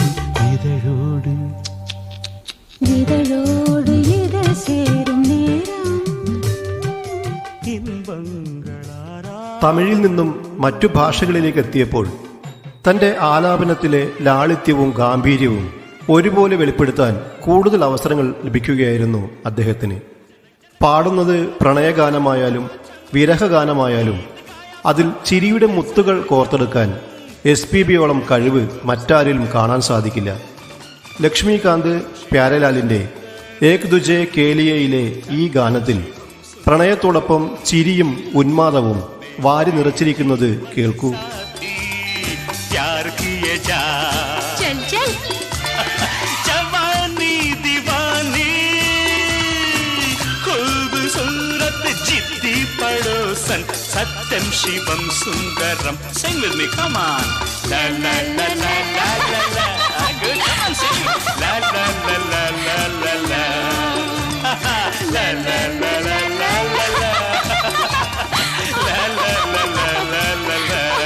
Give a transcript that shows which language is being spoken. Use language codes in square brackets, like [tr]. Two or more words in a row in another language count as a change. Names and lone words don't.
[ta] இதழோடு இதழோடு இதழ் சேரும் நேரம் ഇമ്പങ്ങളാരാ. [ml] തമിഴിൽ നിന്നും മറ്റു ഭാഷകളിലേക്ക് എത്തിയപ്പോൾ തൻ്റെ ആലാപനത്തിലെ ലാളിത്യവും ഗാംഭീര്യവും ഒരുപോലെ വെളിപ്പെടുത്താൻ കൂടുതൽ അവസരങ്ങൾ ലഭിക്കുകയായിരുന്നു അദ്ദേഹത്തിന്. പാടുന്നത് പ്രണയഗാനമായാലും വിരഹഗാനമായാലും അതിൽ ചിരിയുടെ മുത്തുകൾ കോർത്തെടുക്കാൻ SPBയോളം കഴിവ് മറ്റാരിലും കാണാൻ സാധിക്കില്ല. ലക്ഷ്മികാന്ത് പ്യാരലാലിന്റെ ഏക് ദുജെ കേലിയയിലെ ഈ ഗാനത്തിൽ പ്രണയത്തോടൊപ്പം ചിരിയും ഉന്മാദവും വാരി നിറച്ചിരിക്കുന്നത് കേൾക്കൂ. [hi] चल चल जवानी दीवानी खूबसूरत जिद्दी पड़ोसन सत्यम शिवम सुंदरम. [en] Sing with me, come on. La la la la la la la. Good, come on, sing. La la la la la la la. La la la la la la la. La la la la la la la.